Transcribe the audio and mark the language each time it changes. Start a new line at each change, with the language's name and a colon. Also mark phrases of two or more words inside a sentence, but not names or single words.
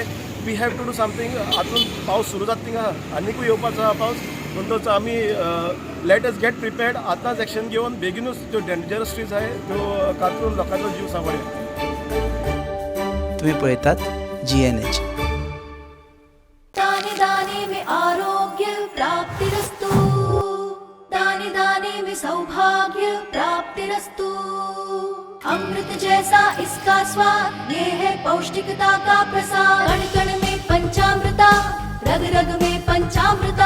English: we have to do something.
Konkani: आतां पावस सुरू जाता थिंगा आनीकूय येवपाचो आहा पावस म्हणटच आमी
English: let us get prepared.
Konkani: आतांच एक्शन घेवन बेगीनूच ज्यो
English: dangerous trees
Konkani: आहाय त्यो कातरून लोकांचो जीव सांबाळे. तुम्ही पळयतात GNH.
Hindi: दाने दाने में आरोग्य प्राप्तिरस्तु. दाने दाने में सौभाग्य प्राप्तिरस्तु. अमृत जैसा इसका स्वाद ये है पौष्टिकता का प्रसाद. कण कण में पंचामृता रग रग में पंचामृता.